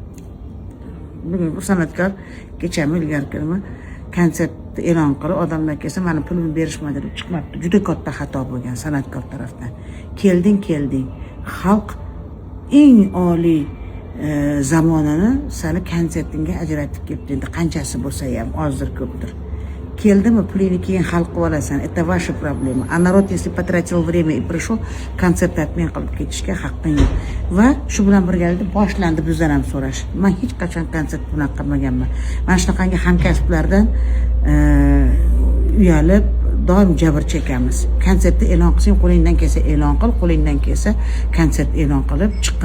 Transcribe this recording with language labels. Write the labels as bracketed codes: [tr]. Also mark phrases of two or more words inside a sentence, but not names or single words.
[uz] Bugun bir san'atkor kechami ilgarigimi konsert e'lon qilib, odamlar kelsa, meni pulimni berishmadi deb chiqmabdi. Juda katta xato bo'lgan san'atkor tarafdan. Kelding. Xalq eng oliy zamonini seni konsertingga ajratib kelibdi. Endi qanchasi bo'lsa ham, ozdir ko'pdir. Keldimi, pulini keyin hal qilib olasan. [ru] Это ваша проблема. А народ, если потратил время и пришел, [uz] kontsert atmay qilib ketishga haqqing yo'q. Va shu bilan birgalikda boshlandi bizdan ham so'rash. Men hech qachon konsert bunaqa qilmaganman. Mana shunaqangi hamkasblardan uyalib doim jabr chekamiz. Konsertni e'lon qilsang, qo'lingdan kelsa e'lon qil, qo'lingdan kelsa konsert e'lon qilib chiqqin.